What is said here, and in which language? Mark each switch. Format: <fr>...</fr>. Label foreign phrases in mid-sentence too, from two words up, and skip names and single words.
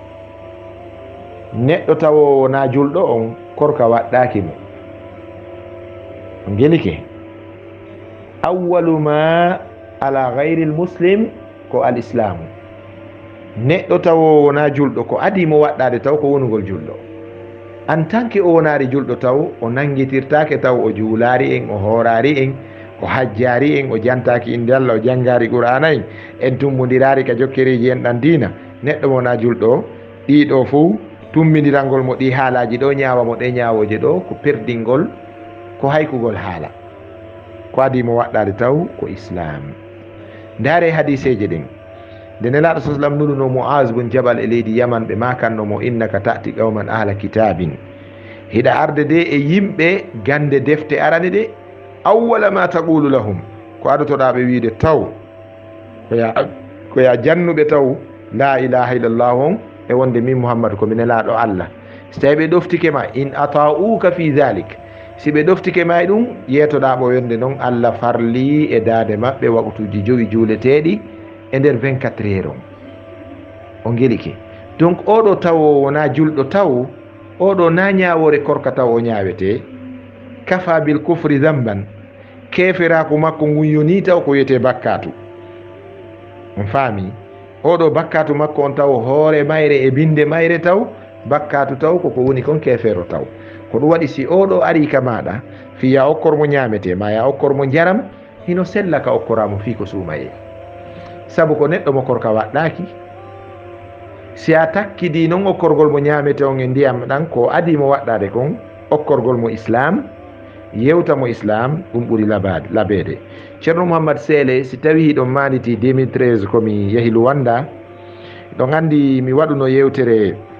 <ff>neɗɗo tawowo na julɗo on korka waɗɗaki mo gelike</ff> <ar>أول ما على غير المسلم</ar> <ff>ko al islamu neɗɗo tawowo na julɗo ko adimo waɗɗade taw ko wonugol julɗo</ff> <fr>en tant que</fr> <ff>o wonari julɗo taw o nanguitirtake taw o juulari en o hoorari en o hajjari en o jantaki inde Allah o janngari qur'ana en tummodirari ka jokkereji en ɗan dina neɗɗo mo na julɗo ɗiɗo fof tummidirangol mo ɗi haalaji ɗo ñaawa mo ɗe ñaawoje ɗo ko perdingol ko haykugol haala ko adimo waɗɗade taw ko islam ndaare hadiseje ɗen nde nelaɗo sa sallam nuɗuno Muaz bun Jabal e leydi Yaman ɓe makannomo</ff> <ar>إنك تأتي قوما أهل كتاب</ar> <ff>hiɗa arde de e yimɓe gande defte arane ɗe</ff> <ar>أول ما تقول لهم</ar> <ff>ko adotoɗaɓe wiide taw koya jannuɓe taw</ff> <ar>لا إله إلا الله</ar> <ff>on e wonde min Muhammadu komi nelaɗo Allah so tawi ɓe ɗoftike</ff> <ar>ما إن أطاعوك في ذلك</ar> <ff>si ɓe ɗoftike ma e ɗum yetoɗaɓo yonde noon Allah farli e daade maɓɓe waqtuji 5 juuleteɗi e nder 24 heures on gelike donc oɗo taw wona julɗo taw oɗo na ñawore korka taw o ñawete</ff> <ar>كفى بالكفر ذنبا</ar> <ff>keferaku makko ngun yoni taw ko wiyete bakkatu on faami oɗo bakkatu makko on taw hoore mayre e binde mayre taw bakkatu taw koko woni kon kefero taw ko ɗum waɗi si oɗo ari ka maɗa fiya okkormo ñamete ma ya okkormo jaram hino sella ka okkoramo fi ko suumaye sabu ko neɗɗo mo korka waɗɗaki si a takkidi noon okkorgol mo ñamete on e ndiyam ɗan ko adimo waɗɗade kon okkorgol mo islam yewta mo islam ɗum ɓuuri labeede ceerno Mouhamadou Sele si tawi ɗon maniti 2013 komi yehi Luwanda ɗon andi mi waɗuno yewtere</ff>